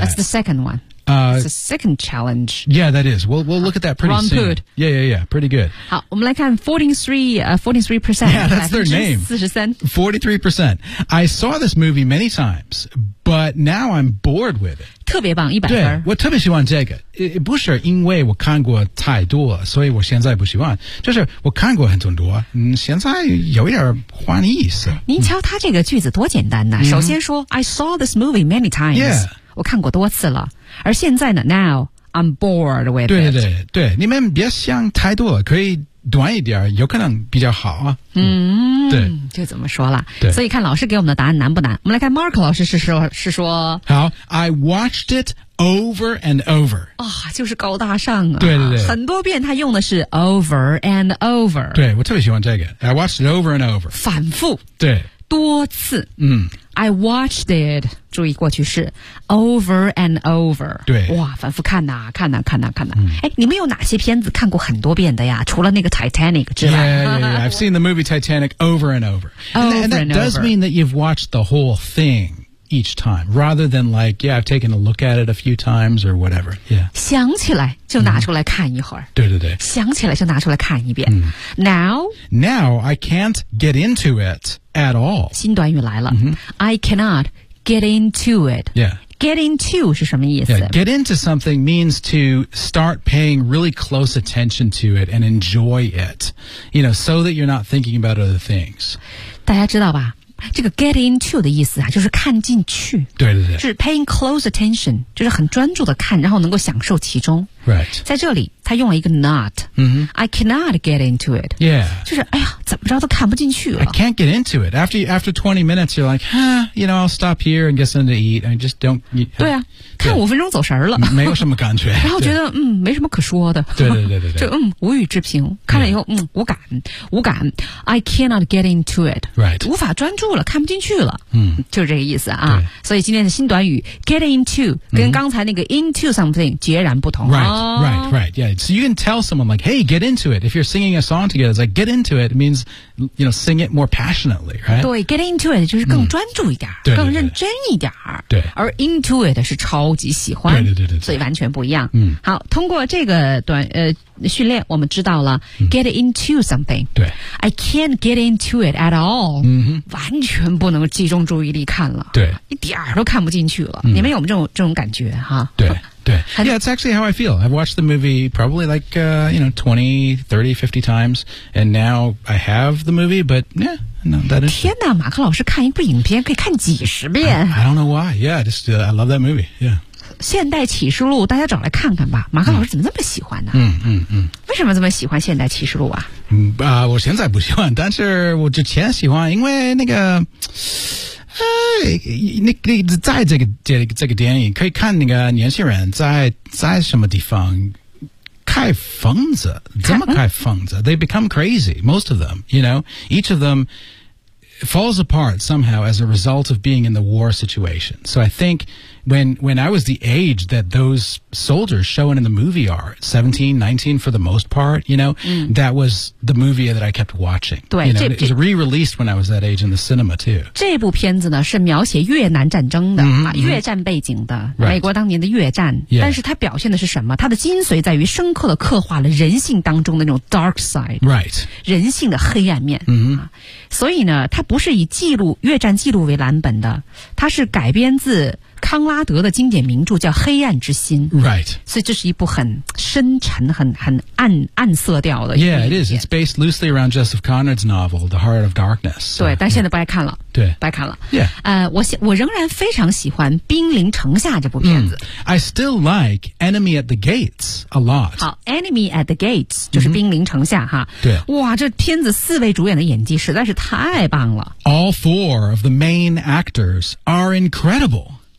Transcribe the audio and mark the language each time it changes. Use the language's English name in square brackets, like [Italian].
[English] That's the second one. It's the second challenge. Yeah, that is. We'll look at that pretty soon. Wrong food. Yeah, yeah, yeah. Pretty good. [Chinese] 好，我们来看 43%. [English] Yeah, that's their name. 43%. I saw this movie many times, but now I'm bored with it. [Chinese] 特别棒，100分。对，我特别喜欢这个，不是因为我看过太多了，所以我现在不喜欢。就是我看过很多，现在有一点换意思。您瞧他这个句子多简单呐、嗯！首先说 [English] I saw this movie many times，、 yeah. [Chinese] 我看过多次了。而现在呢 ， [English] Now I'm bored with it。 [Chinese] 对对对对，你们别想太多了，可以短一点，有可能比较好啊。嗯，对，就怎么说了。对，所以看老师给我们的答案难不难？我们来看 Mark 老师是说。 [English] 好 ，I watched it over and over。 [Chinese] 啊、哦，就是高大上啊！对对对，很多遍他用的是 over and over。对，我特别喜欢这个。 [English] I watched it over and over。 [Chinese] 反复。对。多次。嗯。 [English] I watched it， [Chinese] 注意过去式 [English] ，over and over。 [Chinese] 对，哇，反复看呐、啊，看呐、啊，看呐、啊，看呐、啊。哎、嗯，你们有哪些片子看过很多遍的呀？除了那个 Titanic 之外 [English] ，Yeah, I've seen the movie Titanic over and over. And that does mean that you've watched the whole thing each time, rather than like, yeah, I've taken a look at it a few times or whatever. Yeah， [Chinese] 想起来就拿出来看一会儿。嗯、对对对，想起来就拿出来看一遍。嗯、 [English] Now I can't get into it。 At all. [Chinese] 新短语来了、 mm-hmm. [English] I cannot get into it. Yeah. [Chinese] Get into 是什么意思、 [English] yeah. Get into something means to start paying really close attention to it and enjoy it. You know, so that you're not thinking about other things. [Chinese] 大家知道吧这个 get into 的意思啊，就是看进去。对对对。就是 [English] paying close attention, [Chinese] 就是很专注的看然后能够享受其中。 [English] Right. [Chinese] 在这里他用了一个 not.、 Mm-hmm. [English] I cannot get into it. Yeah. [Chinese] 就是哎呀怎么着都看不进去了。 [English] I can't get into it. After 20 minutes, you're like, you know, I'll stop here and get something to eat. I just don't... [Chinese] 对啊看五分钟走神了。没有什么感觉。然后觉得嗯没什么可说的。对对对对对。就嗯无语之评。看了以后、yeah. 嗯无感。无感。 [English] I cannot get into it. Right. [Chinese] 无法专注了看不进去了。嗯就是这个意思啊。所以今天的新短语 get into, 跟刚才那个 into something 截然不同。 [English] Right. Right, right, yeah. So you can tell someone like, hey, get into it. If you're singing a song together, it's like, get into it. It means, you know, sing it more passionately, right? [Chinese] 对 get into it 就是更专注一点、嗯、对对对更认真一点对。而 into it 是超级喜欢。对对对 对, 对。所以完全不一样。嗯。好通过这个短训练我们知道了、嗯、 [English] get into something. [Chinese] 对。 [English] I can't get into it at all.、嗯、 [Chinese] 完全不能集中注意力看了。对。一点都看不进去了。嗯、你们有没有这种感觉哈 [English] 对。对 Yeah, it's actually how I feel. I've watched the movie probably like, you know, 20, 30, 50 times, and now I have the movie, but yeah, no, that is... [Chinese] 天哪马克老师看一部影片可以看几十遍。 [English] I don't know why. Yeah, just, I love that movie. Yeah. [Chinese] 现代启示录大家找来看看吧。马克老师怎么这么喜欢呢嗯嗯嗯。为什么这么喜欢现代启示录啊我现在不喜欢但是我之前喜欢因为那个你在这个电影可以看那个年轻人在什么地方开疯子怎么开疯子 [English] They become crazy, most of them, you know? Each of them falls apart somehow as a result of being in the war situation. So I think when I was the age that those soldiers showing in the movie are, 17, 19 for the most part, you know,、嗯、 that was the movie that I kept watching. [Chinese] 对 [English] you know, it was re-released when I was that age in the cinema too. [Chinese] 这部片子呢是描写越南战争的、 mm-hmm. 啊、越战背景的、 [English] right. [Chinese] 美国当年的越战、 [English] yeah. [Chinese] 但是它表现的是什么它的精髓在于深刻的刻画了人性当中的那种 dark side、 [English] right. [Chinese] 人性的黑暗面、 mm-hmm. 啊、所以呢它不是以记录越战记录为蓝本的它是改编自康拉德的经典名著叫《黑暗之心》 [English] ，Right， [Chinese] 所以这是一部很深沉、很暗色调的。 [English] Yeah, it is. It's based loosely around Joseph Conrad's novel, The Heart of Darkness. [Chinese] 对，但现在不爱看了。 [English] Yeah. 对， [Chinese] 不爱看了。 [English] Yeah， [Chinese] 我仍然非常喜欢《兵临城下》这部片子。 Mm. [English] I still like Enemy at the Gates a lot. [Chinese] 好 ，Enemy at the Gates 就是《兵临城下》哈。对，哇，这片子四位主演的演技实在是太棒了。 [English] All four of the main actors are incredible.